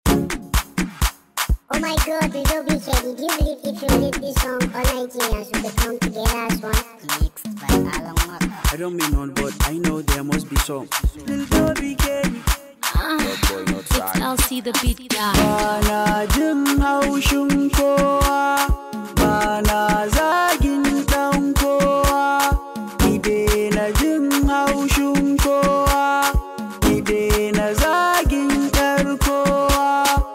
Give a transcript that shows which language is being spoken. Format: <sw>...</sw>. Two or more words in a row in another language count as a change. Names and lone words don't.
<en>Oh my God, Lil B K, did you believe if you leave this song, all Nigerians will come together as one? Mixed by Alan Walker. I don't mean none, but I know there must be some. Lil B K. Ah, it's L C the beat guy.</en> <ha>Bana jin haushin kowa, bana zagin ɗan kowa. Ki daina jin haushin kowa, ki daina zagin ƴar kowa.</ha>